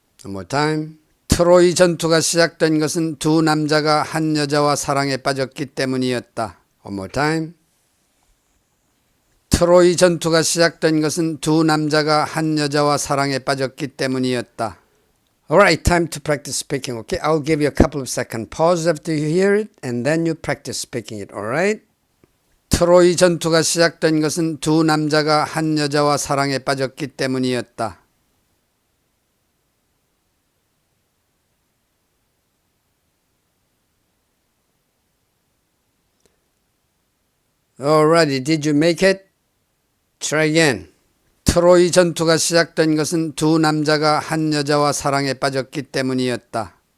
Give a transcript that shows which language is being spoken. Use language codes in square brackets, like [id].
[en] One more time. [ko] 트로이 전투가 시작된 것은 두 남자가 한 여자와 사랑에 빠졌기 때문이었다. [en] One more time. [ko] 트로이 전투가 시작된 것은 두 남자가 한 여자와 사랑에 빠졌기 때문이었다. [en] Alright, time to practice speaking. Okay, I'll give you a couple of second pause after you hear it, and then you practice speaking it. Alright? [ko] 트로이 전투가 시작된 것은 두 남자가 한 여자와 사랑에 빠졌기 때문이었다. [en] Alrighty, did you make it? Try again. [ko] 트로이 전투가 시작된 것은 두 남자가 한 여자와 사랑에 빠졌기 때문이었다.